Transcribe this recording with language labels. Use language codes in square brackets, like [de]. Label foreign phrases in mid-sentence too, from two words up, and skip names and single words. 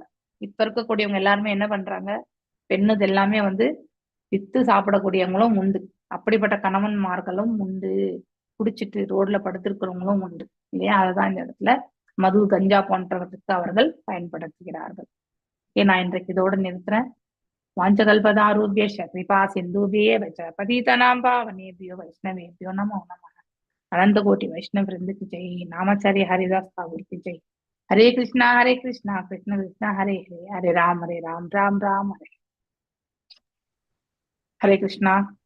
[ta] இப்ப இருக்கக்கூடியவங்க எல்லாருமே என்ன பண்றாங்க, பெண்ணுது எல்லாமே வித்து சாப்பிடக்கூடியவங்களும் உண்டு, அப்படிப்பட்ட கணவன்மார்களும் உண்டு, குடிச்சிட்டு ரோட்ல படுத்திருக்கிறவங்களும் உண்டு இல்லையா. அதுதான் இந்த இடத்துல மது கஞ்சா போன்றவற்றுக்கு அவர்கள் பயன்படுத்துகிறார்கள். நான் இன்றைக்கு இதோட நிறுத்துறேன். [sa] वाञ्छाकल्पतरुभ्यश्च कृपा सिन्धुभ्य एव च पतितानां पावनेभ्यो वैष्णवेभ्यो नमो नमः. [hi] अनंत कोटि वैष्णव वृंद की जय। नामाचार्य हरिदास ठाकुर की जय। [sa] हरे कृष्णा कृष्ण कृष्णा हरे हरे, हरे राम राम राम हरे हरे कृष्णा।